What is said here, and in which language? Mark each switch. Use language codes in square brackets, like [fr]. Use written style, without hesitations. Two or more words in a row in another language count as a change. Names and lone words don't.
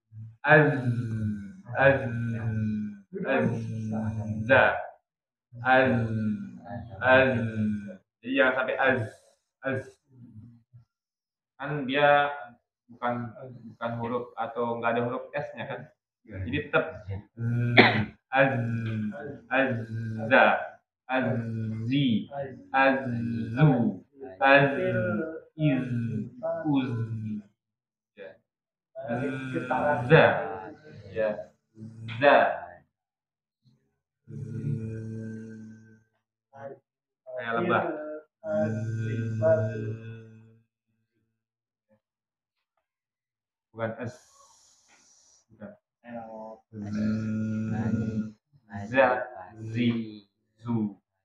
[id] Jadi jangan sampai kan dia bukan huruf atau nggak ada huruf s-nya kan, jadi tetap [ar] azza, azzi, azzu, uz, za, ya, za, [id] kayak lebah. Bukan s, bukan. [ar] Za, zi, zu.